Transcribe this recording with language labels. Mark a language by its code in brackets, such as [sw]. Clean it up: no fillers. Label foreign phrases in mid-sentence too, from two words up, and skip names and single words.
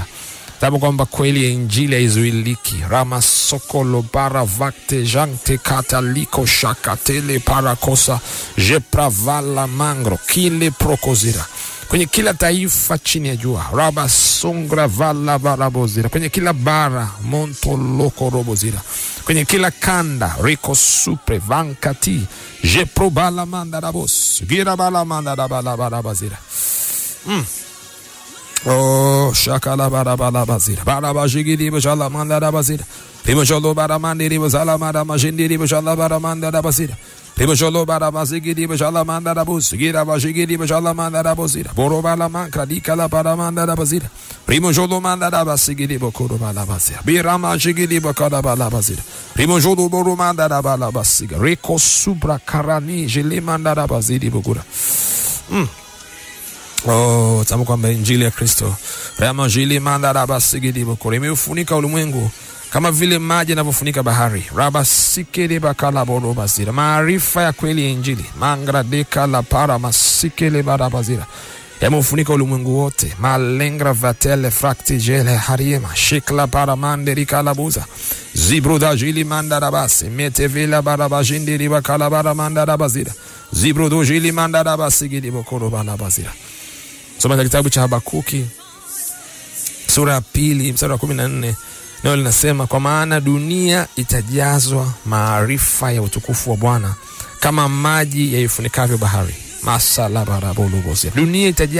[sw] Tabu kwamba kweli ya injili haizuiliki. Rama sokolo baravakte jante kataliko shakatele parakosa jepravala mangro kile prokozira. Kwenye kila taifa chini ya jua. Raba songra vala barabozira. Kwenye kila bara monto loko robozira. Kwenye kila kanda riko supre vankati jepro bala manda rabos gira bala manda rabala barabazira. Oh, shakala barabala bazira barabajigiri bajala manda rabazira. Rimojolo baramandi ribozala manda majindi bajala baramanda rabazira. Rimojolo baramazigiri bajala manda rabus gira bajigiri bajala manda rabozira. Borobala mankra dikala baramanda rabazira. Rimojolo manda rabasigiri bokoro balabazira. Birama jigiri bakala balabazira. Rimojolo boromanda rabalabasiga. Reko subra karani jele manda rabaziri bokura. Oh, tamu kwamba injili ya Kristo rama jili manda rabasigiri bokoro imefunika ulimwengu kama vile maji yanavyofunika bahari. Raba sikele bakala bolo bazira. Maarifa ya kweli ya injili mangra deka la para masikele barabazira yamefunika ulimwengu wote. Malengra vatele frakti jele hariema shikla para manderi kalabuza zibruda jili manda rabase metevela barabajindiri bakala baramanda rabazira zibrudo jili manda rabasigiri bokoro balabazira. Soma kitabu cha Habakuki sura ya 2 mstari wa 14. Neno linasema, kwa maana dunia itajazwa maarifa ya utukufu wa Bwana kama maji yaifunikavyo bahari. Masala barabolo.